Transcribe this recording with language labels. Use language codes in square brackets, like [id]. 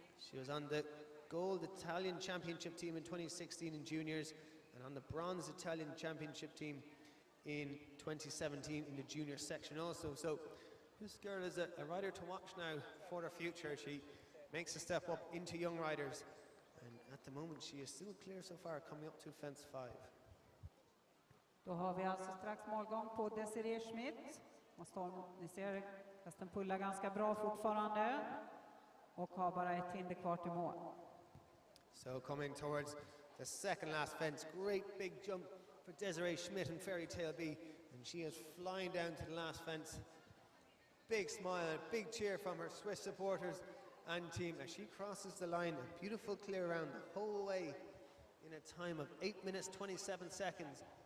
[en] She was on the gold Italian Championship team in 2016 in juniors, and on the bronze Italian Championship team in 2017 in the junior section also. So this girl is a rider to watch now for her future. She makes a step up into young riders. And at the moment she is still clear so far, coming up to fence 5. [sv] Då har vi alltså strax målgång på Desiree Schmidt. Ni ser hästen pullar ganska bra fortfarande och har bara ett hinder kvar till mål. [en] So coming towards the second last fence, great big jump for Desiree Schmidt and Fairy Tale B. and she is flying down to the last fence. Big smile and a big cheer from her Swiss supporters and team as she crosses the line. A beautiful clear round the whole way in a time of 8 minutes 27 seconds.